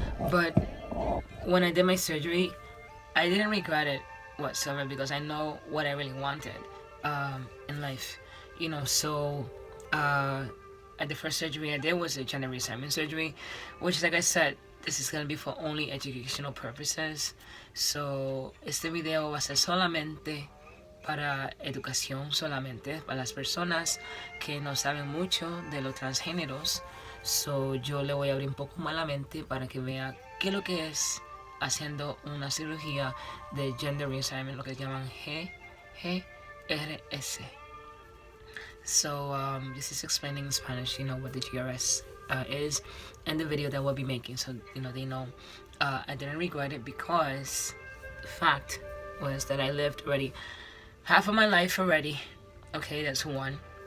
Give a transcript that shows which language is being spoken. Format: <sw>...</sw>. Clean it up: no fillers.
<en>But when I did my surgery, I didn't regret it whatsoever, because I know what I really wanted in life. So the first surgery I did was a gender reassignment surgery, which, like I said, this is going to be for only educational purposes.</en> <es>So este video va a ser solamente para educación, solamente para las personas que no saben mucho de los transgéneros. So yo le voy a abrir un poco más la mente para que vea qué es lo que es haciendo una cirugía de gender reassignment, lo que llaman GRS.</es> <en>So this is explaining in Spanish, what the GRS is, and the video that we'll be making, so they know. I didn't regret it, because the fact was that I lived already half of my life already. Okay, that's one.</en>